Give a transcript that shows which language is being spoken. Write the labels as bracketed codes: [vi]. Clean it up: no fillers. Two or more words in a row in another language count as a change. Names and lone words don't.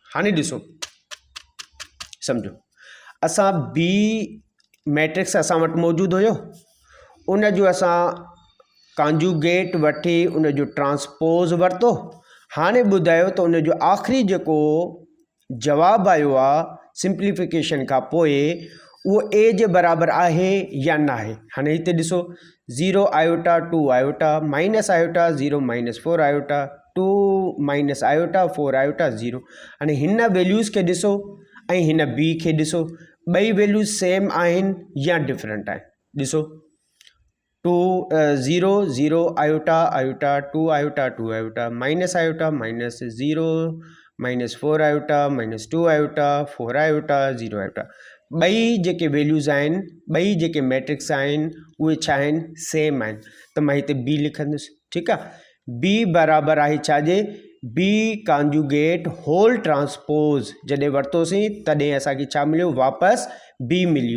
[sd] हाणे ॾिसो सम्झो असां बी मैट्रिक्स असां वटि मौजूदु हुयो, उन जो असां कॉन्जुगेट वठी उन जो ट्रांसपोज़ वरितो। हाणे ॿुधायो त उन जो आख़िरी जेको जवाबु आयो आहे सिंप्लीफिकेशन खां पोइ उहो ए जे बराबरि आहे या न आहे। हाणे हिते ॾिसो [en] 0 iota 2 iota minus iota 0 minus 4 iota 2 minus iota 4 iota 0. हाणे हिन वैल्यूज़ खे ॾिसो ऐं हिन बी खे ॾिसो, ॿई वैल्यूज़ सेम आहिनि या डिफरेंट आहिनि। ॾिसो 0 0 iota iota 2 iota 2 iota minus iota minus 0 minus 4 iota minus 2 iota 4 iota 0 iota, [sd] ॿई जेके वैल्यूज़ आहिनि, ॿई जेके मैट्रिक्स आहिनि उहे छा आहिनि सेम आहिनि। त मां हिते बी लिखंदुसि, ठीकु आहे। बी बराबरि आहे छाजे [en] B conjugate whole transpose. [sd] जॾहिं वरितोसीं तॾहिं असांखे छा मिलियो वापसि बी मिलियो।